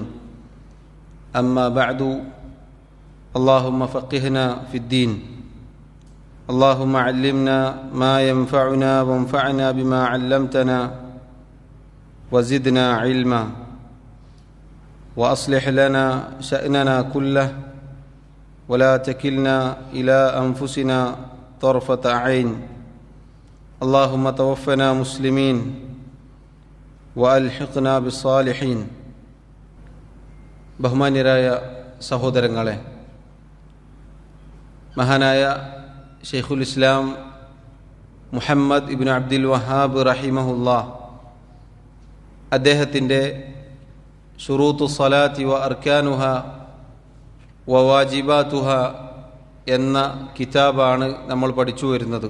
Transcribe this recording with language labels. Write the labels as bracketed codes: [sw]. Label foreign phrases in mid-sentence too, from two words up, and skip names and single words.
[ar] أما بعد، اللهم فقهنا في الدين، اللهم علمنا ما ينفعنا وانفعنا بما علمتنا وزدنا علما، وأصلح لنا شأننا كله ولا تكلنا إلى أنفسنا طرفة عين. اللهم توفنا مسلمين وألحقنا بالصالحين. [ml] ബഹുമാന്യരായ സഹോദരങ്ങളെ, മഹാനായ ഷെയ്ഖുൽ ഇസ്ലാം മുഹമ്മദ് ഇബ്നു അബ്ദുൽ വഹാബ് റഹിമഹുല്ലാ അദ്ദേഹത്തിൻ്റെ ശുറൂത്തു സ്വലാത്തി വ അർക്കാനുഹ വ വാജിബാത്തുഹ എന്ന കിതാബാണ് നമ്മൾ പഠിച്ചു വരുന്നത്.